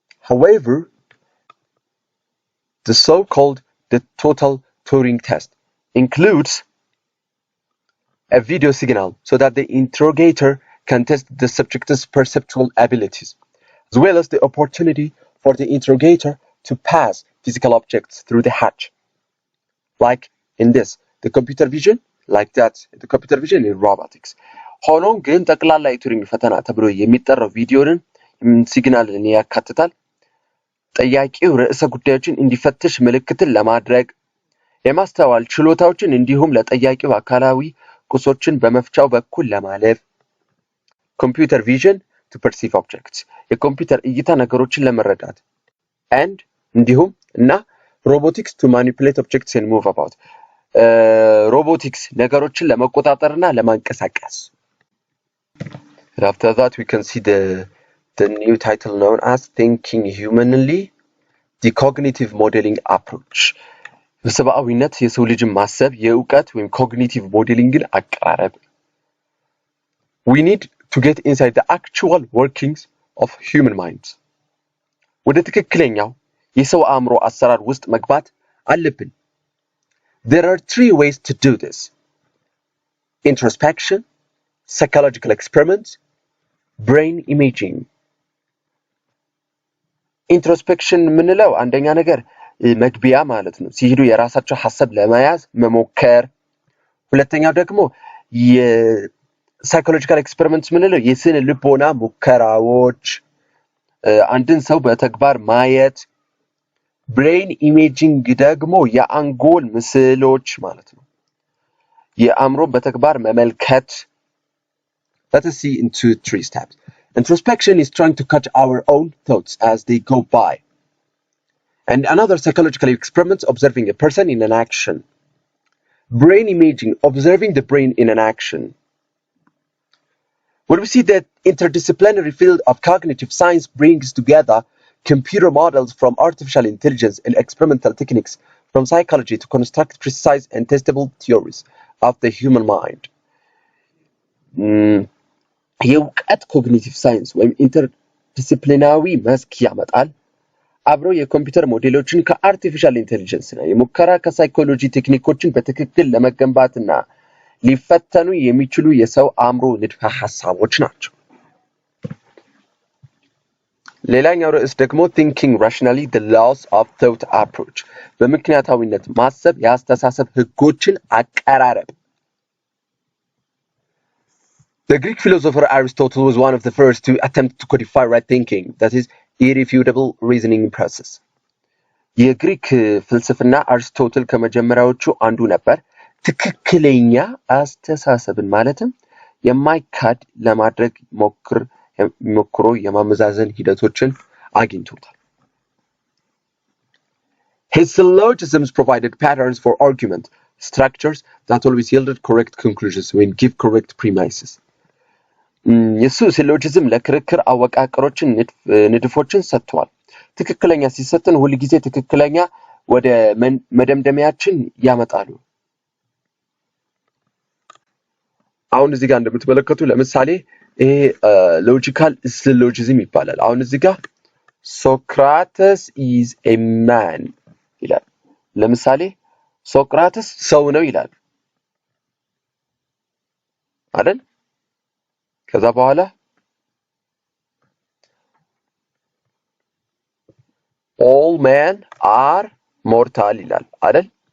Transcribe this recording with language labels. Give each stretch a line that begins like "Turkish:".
English: However the so-called total Turing test includes a video signal so that the interrogator can test the subject's perceptual abilities, as well as the opportunity for the interrogator to pass physical objects through the hatch. Like in this, the computer vision, like that, the computer vision in robotics.
Amharic: ሆኖም ግን ጠቅላላ የቱሪንግ ፈተና ተብሎ የሚጠራው ቪዲዮን ሲግናልን ያካትታል ጠያቂው ርዕሰ ጉዳዮችን እንዲፈትሽ ምልክትን ለማድረግ የማስተዋል ችሎታዎችን እንዲሁም ለጠያቂው አካላዊ ቁሶችን በመፍቻው በኩል ለማለፍ ኮምፒውተር ቪዥን
English: to perceive objects
Amharic: የኮምፒውተር እይታ ነገሮችን ለመረዳት and እንዲሁም እና
English: robotics to manipulate objects and move about robotics
Amharic: ነገሮችን ለመቆጣጠርና ለማንቀሳቀስ
English: After that we can see the new title known as Thinking Humanly, the Cognitive Modeling Approach.
Amharic: በሰብአዊነት የሰው ልጅን ማሰብ የእውቀት ወይም cognitive modelingን አቀራረብ.
English: We need to get inside the actual workings of human minds.
Amharic: ወደ ትክክለኛው የሰው አእምሮ አሰራር ውስጥ መግባት አለብን.
English: There are 3 ways to do this. Introspection, psychological experiments, brain imaging.
Amharic: ኢንትሮስፔክሽን ምንለው አንደኛ ነገር መግቢያ ማለት ነው ሲሄዱ የራሳቸው ሐሳብ ለማያዝ መሞከር ሁለተኛው ደግሞ የሳይኮሎጂካል ኤክስፐሪመንትስ ምንለው የስነ ልቦና ሙከራዎች አንድን ሰው በተግባር ማየት ብሬን ኢሜጂንግ ደግሞ የአንጎል ምስሎች ማለት ነው የአእምሮ በተግባር መመልከት
English: Let us see into 3 steps. Introspection is trying to catch our own thoughts as they go by. And another psychological experiment, observing a person in an action. Brain imaging, observing the brain in an action. When we see that interdisciplinary field of cognitive science brings together computer models from artificial intelligence and experimental techniques from psychology to construct precise and testable theories of the human mind.
Amharic: የእውቀት ኮግኒቲቭ ሳይንስ ወይም ኢንተርዲሲፕሊናሪ መስክ ያመጣል አብረው የኮምፒውተር ሞዴሎችን ከአርቲፊሻል ኢንተለጀንስ እና የሙከራ ከሳይኮሎጂ ቴክኒኮችን በትክክል ለመገንባትና ሊፈተኑ የሚችሉ የሰው አእምሮ ንድፈ ሐሳቦች ናቸው ሌላኛው ርዕስ ደግሞ
English: thinking rationally the laws of thought approach
Amharic: በምክንያታዊነት ማሰብ የአስተሳሰብ ህጎችን አቀራረብ
English: The Greek philosopher Aristotle was one of the first to attempt to codify right thinking, that is, irrefutable reasoning process.
Amharic: የግሪክ ፍልስፍና አሪስቶትል ከመጀመሪያዎቹ አንዱ ነበር ትክክለኛ አስተሳሰብን ማለትም የማይካድ ለማድረግ ሞክሮ የማመዛዘን ሂደቶችን አግኝቶታል
English: His syllogisms provided patterns for argument, structures that always yielded correct conclusions when give correct premises.
Amharic: የሱ ሲሎጂዝም ለክርክር አወቃቀሮችን ንድፎችን ሰጥቷል ትክክለኛ ሲሰጥን ሁሉ ጊዜ ትክክለኛ ወደ መደምደሚያችን ያመጣሉ አሁን እዚህ ጋር እንደምትመለከቱ ለምሳሌ ይሄ ሎጂካል ሲሎጂዝም ይባላል አሁን እዚህ ጋር ሶክራተስ
English: is a man
Amharic: ይላል ለምሳሌ ሶክራተስ ሰው ነው ይላል አይደል ከዛ በኋላ
English: all men are mortal
Amharic: ይላል አይደል